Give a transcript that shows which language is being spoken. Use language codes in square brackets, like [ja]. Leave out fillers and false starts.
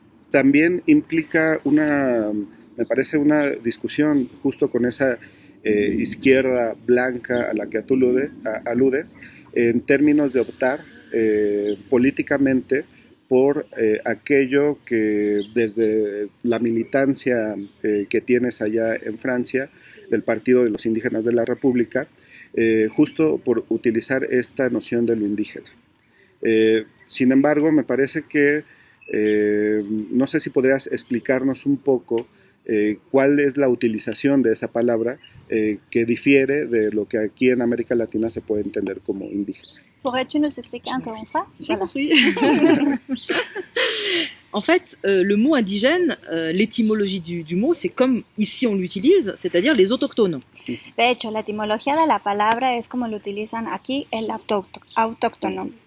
[es] también implica me parece una discusión justo con esa izquierda blanca a la que tú aludes, en términos de optar políticamente por aquello que desde la militancia que tienes allá en Francia, del Partido de los Indígenas de la República, justo por utilizar esta noción de lo indígena. Sin embargo, me parece que, no sé si podrías explicarnos un poco cuál es la utilización de esa palabra que difiere de lo que aquí en América Latina se puede entender como indígena. [fr] Pourrais-tu nous expliquer encore une fois? J'ai compris. En fait, le mot indigène, l'étymologie du mot, c'est comme ici on l'utilise, c'est-à-dire les autochtones. [es] De hecho, la etimología de la palabra es como lo utilizan aquí el autóctono.